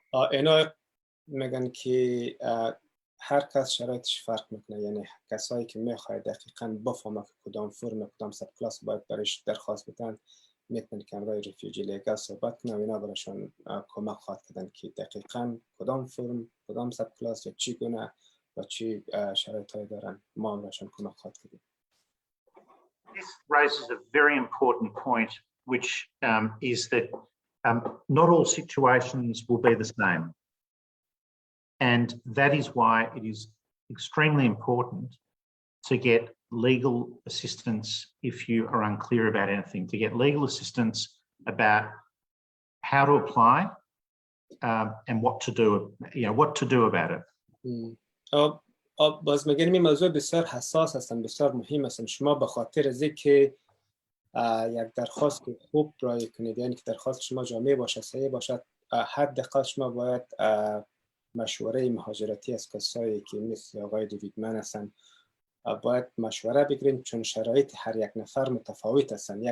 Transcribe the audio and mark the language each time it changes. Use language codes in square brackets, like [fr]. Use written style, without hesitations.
[fa] اینا میگن که هر کس شرایطش فرق میکنه، یعنی کسایی که میخواد دقیقاً بفهمه که کدام فرم کدام سب کلاس باید برایش درخواست بدن میتونن که امرای ریفیوجی لیگل صحبت کنن و اینا برایشون کمک خواهد کردن که دقیقاً کدام فرم کدام سب کلاس یا چی گونه و چی شرایطی دارن ما برایشون کمک خواهد کردیم. [en] This raises a very important point, which is that not all situations will be the same. And that is why it is extremely important to get legal assistance if you are unclear about anything, to get legal assistance about how to apply and what to do about it. [fa] باز میگیم این موضوع بسیار حساس هستن، بسیار مهم هستن. شما به خاطر از اینکه یک درخواست خوب رای کنید، یعنی که درخواست شما جامع باشه، صحیح باشد، حداقل شما باید مشوره مهاجرتی از کسایی که مثل آقای دیوید من هستن باید مشوره بگیرین، چون شرایط هر یک نفر متفاوت هستن.